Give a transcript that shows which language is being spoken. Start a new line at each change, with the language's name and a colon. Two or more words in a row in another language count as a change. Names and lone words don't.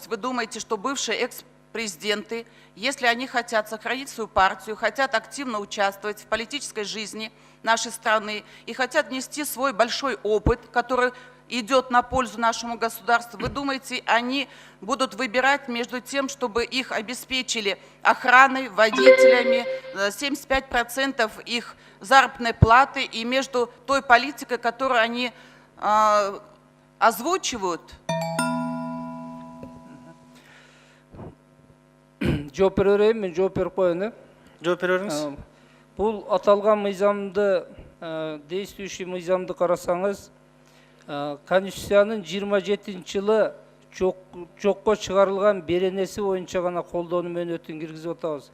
Russian: вы думаете, что бывшие экс-президенты, если они хотят сохранить свою партию, хотят активно участвовать в политической жизни нашей страны и хотят нести свой большой опыт, который идет на пользу нашему государству, вы думаете, они будут выбирать между тем, чтобы их обеспечили охраной, водителями, 75% их заработной платы и между той политикой, которую они озвучивают?
Kyrgyz: Жооп берейин, мен жооп берип коеюн. Жооп бере бериңиз. Бул аталган мыйзамды, действующий мыйзамды карасаңыз, Конституциянын 27 жылы жокко чыгарылган беренеси боюнча гана колдонуу мөөнөтүн киргизип атабыз.